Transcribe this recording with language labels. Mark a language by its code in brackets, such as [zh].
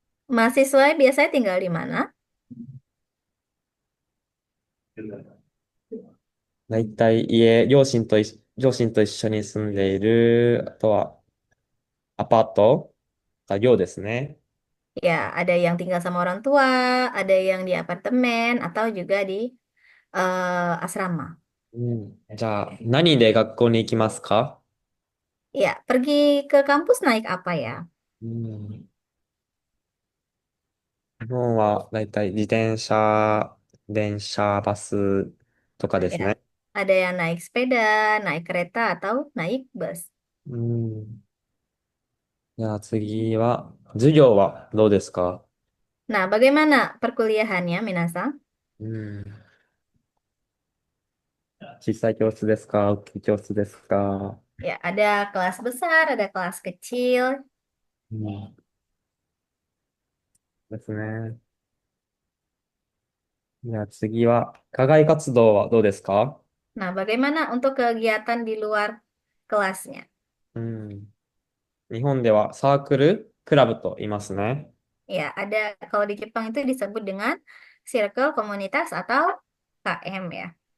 [id] Mahasiswa biasanya tinggal di mana? [ja] だいたい両親と一緒に住んでいる、あとはアパートが寮ですね。 [id] Ya, ada yang tinggal sama orang tua, ada yang di apartemen, atau juga di asrama. [ja] うん。じゃあ、何で学校に行きますか？ [id] Ya, pergi ke kampus naik apa ya? [ja] うん。日本はだいたい自転車、電車、バスとかです [id] Ya, [ja] ね。 [id] ada yang naik sepeda, naik kereta, atau naik bus. [ja] うん。じゃあ次は、授業はどうですか？ [id] Nah, bagaimana perkuliahannya, Minasang? [ja] うん。小さい教室ですか？大きい教室ですか？ [id] Ya, ada kelas besar, ada kelas kecil. [ja] うん。ですね。じゃあ次は、課外活動はどうですか？ [id] Nah, bagaimana untuk kegiatan di luar kelasnya? [ja] うん。日本ではサークル、クラブと言いますね。 [id] Ya, ada kalau di Jepang itu disebut dengan circle komunitas atau KM ya,